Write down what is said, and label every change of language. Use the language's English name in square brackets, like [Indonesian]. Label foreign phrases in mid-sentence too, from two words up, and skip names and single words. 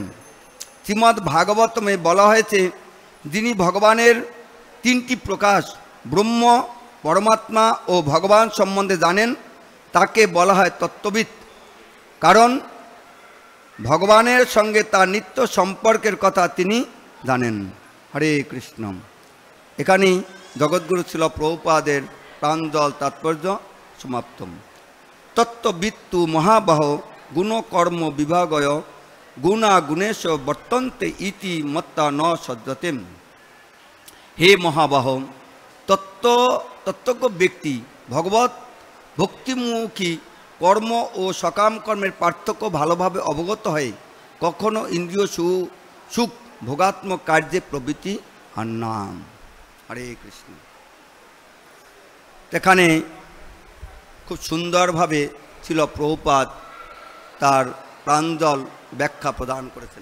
[Bangla] শ্রীমদ্ ভাগবতমে বলা হয়েছে, যিনি ভগবানের তিনটি প্রকাশ ব্রহ্ম, পরমাত্মা ও ভগবান সম্বন্ধে জানেন তাকে বলা হয় তত্ত্ববিদ, কারণ ভগবানের সঙ্গে তার নিত্য সম্পর্কের কথা তিনি জানেন। হরে কৃষ্ণ। এখানেই জগৎগুরু ছিল প্রভুপাদের প্রাঞ্জল তাৎপর্য সমাপ্ত। [Sanskrit] তত্ত্ববিত্তু মহাবাহ গুণকর্ম বিভাগয় গুণা গুণেশ বর্তন্তে ইতি মত্তা ন সজ্জতে। [Bangla] হে মহাবাহ, তত্ত্বজ্ঞ ব্যক্তি ভগবত ভক্তিমুখী কর্ম ও সকাম কর্মের পার্থক্য ভালোভাবে অবগত হয়ে কখনো ইন্দ্রিয় সুখ ভোগাত্মক কার্যে প্রবৃত্তি আর নাম। হরে কৃষ্ণ। এখানে খুব সুন্দরভাবে ছিল প্রভুপাদ তার প্রাঞ্জল ব্যাখ্যা প্রদান করেছেন।